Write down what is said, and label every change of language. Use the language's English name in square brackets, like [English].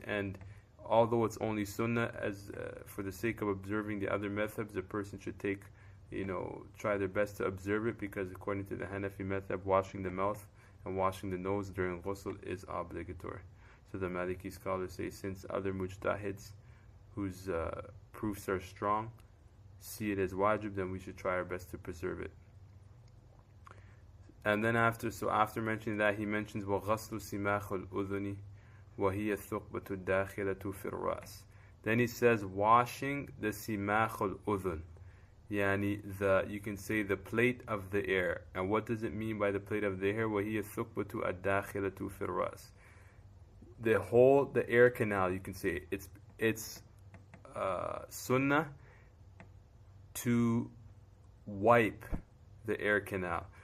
[English] And although it's only sunnah, as for the sake of observing the other madhabs, a person should try their best to observe it, because according to the Hanafi madhab, washing the mouth and washing the nose during ghusl is obligatory. So the Maliki scholars say, since other mujtahids whose proofs are strong see it as wajib, then we should try our best to preserve it. And then after mentioning that, he mentions [Arabic] وَغَسْلُ سِمَاخُ الْأُذُنِ وَهِيَ الثُّقْبَةُ الدَّاخِلَةُ فِي الرَّأْسِ. [English] Then he says washing the simach al-udhun, yani you can say the plate of the ear. And what does it mean by the plate of the ear? [Arabic] وَهِيَ الثُّقْبَةُ الدَّاخِلَةُ فِي الرَّأْسِ. [English] The ear canal, you can say it's sunnah to wipe the ear canal.